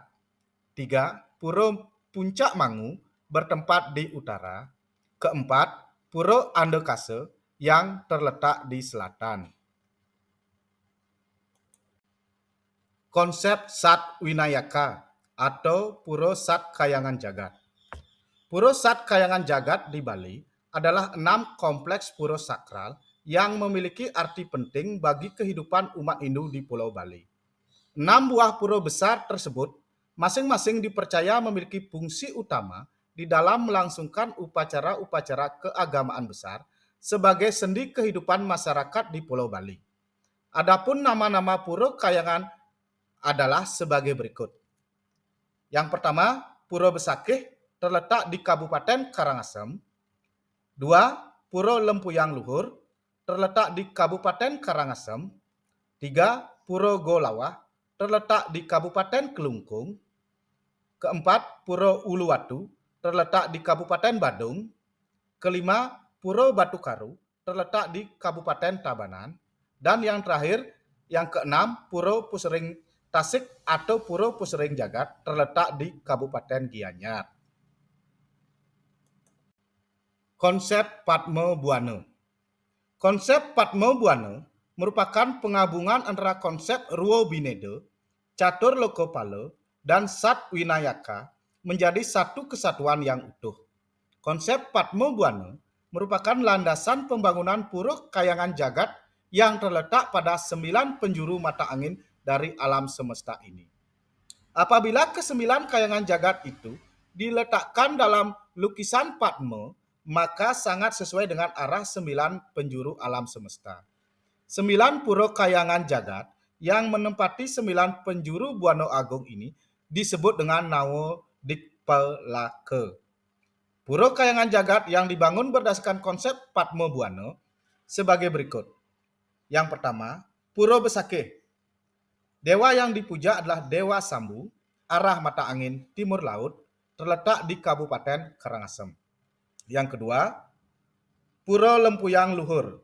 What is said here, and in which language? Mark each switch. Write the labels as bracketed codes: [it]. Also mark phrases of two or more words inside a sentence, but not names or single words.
[id] 3. Pura Puncak Mangu bertempat di utara. Keempat, Pura Andekase yang terletak di selatan. Konsep Sat Winayaka atau Pura Sat Kayangan Jagat. Pura Sat Kayangan Jagat di Bali adalah 6 kompleks pura sakral yang memiliki arti penting bagi kehidupan umat Hindu di Pulau Bali. 6 buah pura besar tersebut masing-masing dipercaya memiliki fungsi utama di dalam melangsungkan upacara-upacara keagamaan besar sebagai sendi kehidupan masyarakat di Pulau Bali. Adapun nama-nama Pura Kayangan adalah sebagai berikut. Yang pertama, Pura Besakih terletak di Kabupaten Karangasem. 2. Pura Lempuyang Luhur terletak di Kabupaten Karangasem. 3. Pura Golawah terletak di Kabupaten Kelungkung. Keempat, Pura Uluwatu terletak di Kabupaten Badung. Kelima, Pura Batu Karu terletak di Kabupaten Tabanan. Dan yang terakhir, yang keenam, Pura Pusering Tasik atau Pura Pusering Jagat terletak di Kabupaten Gianyar. Konsep Padma Buana. Konsep Padma Buana merupakan penggabungan antara konsep Ruo Bineda, Catur Lokopala, dan Sat Winayaka menjadi satu kesatuan yang utuh. Konsep Padma Buana merupakan landasan pembangunan Pura Kayangan Jagat yang terletak pada 9 penjuru mata angin dari alam semesta ini. Apabila ke-9 kayangan jagat itu diletakkan dalam lukisan Padma, maka sangat sesuai dengan arah 9 penjuru alam semesta. 9 pura kayangan jagat yang menempati 9 penjuru Buana Agung ini disebut dengan Nawa Dikpalaka. Pura kayangan jagat yang dibangun berdasarkan konsep Padma Buana sebagai berikut. Yang pertama, Pura Besakih. Dewa yang dipuja adalah Dewa Sambu, arah mata angin timur laut, terletak di Kabupaten Karangasem. Yang kedua, Pura Lempuyang Luhur.